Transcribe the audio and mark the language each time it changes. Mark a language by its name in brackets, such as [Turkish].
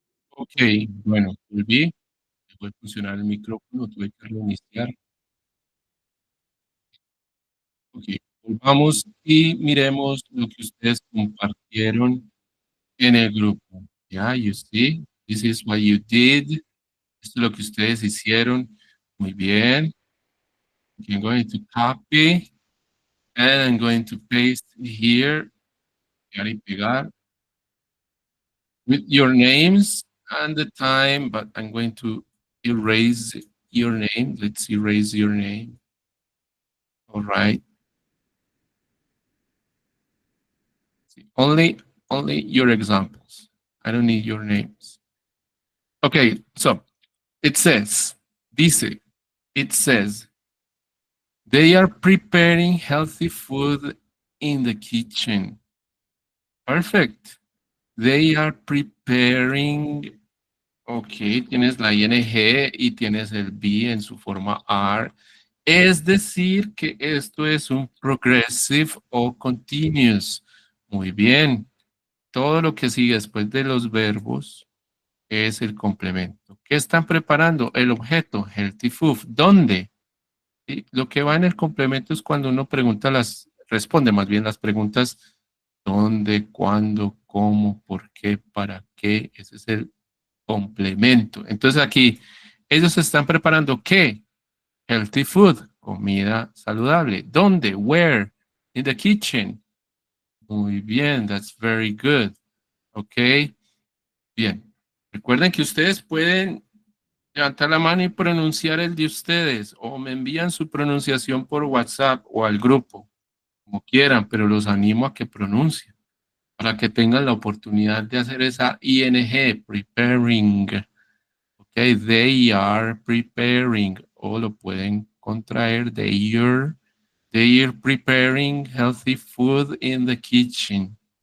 [Spanish] Ok, bueno, volví. Dejó de funcionar el micrófono, tuve que reiniciar. Ok, volvamos y miremos lo que ustedes compartieron en el grupo. [English] Yeah, you see, this is what you did. [Spanish] Esto es lo que ustedes hicieron. Muy bien. [English] Okay, I'm going to copy and I'm going to paste here. [Spanish] Pegar y pegar [English] with your names and the time, but I'm going to erase your name. Let's erase your name. All right. Only your examples. I don't need your names. Okay, so it says, [Spanish] dice, [English] it says, they are preparing healthy food in the kitchen. Perfect. They are preparing. [Spanish] Ok, tienes la ing y tienes el be en su forma are. Es decir, que esto es un progressive o continuous. Muy bien. Todo lo que sigue después de los verbos es el complemento. ¿Qué están preparando? El objeto, [English] healthy food. [Spanish] ¿Dónde? ¿Sí? Lo que va en el complemento es cuando uno pregunta responde más bien las preguntas dónde, cuándo, cómo, por qué, para qué. Ese es el complemento. Entonces aquí ellos están preparando ¿qué? [English] Healthy food, [Spanish] comida saludable. ¿Dónde? [English] Where? In the kitchen. [Spanish] Muy bien, [English] that's very good. [Spanish] Ok, bien. Recuerden que ustedes pueden levantar la mano y pronunciar el de ustedes o me envían su pronunciación por WhatsApp o al grupo, como quieran, pero los animo a que pronuncien para que tengan la oportunidad de hacer esa ING, preparing. [English] Ok, they are preparing, [Spanish] o lo pueden contraer, [English] they are preparing healthy food in the kitchen.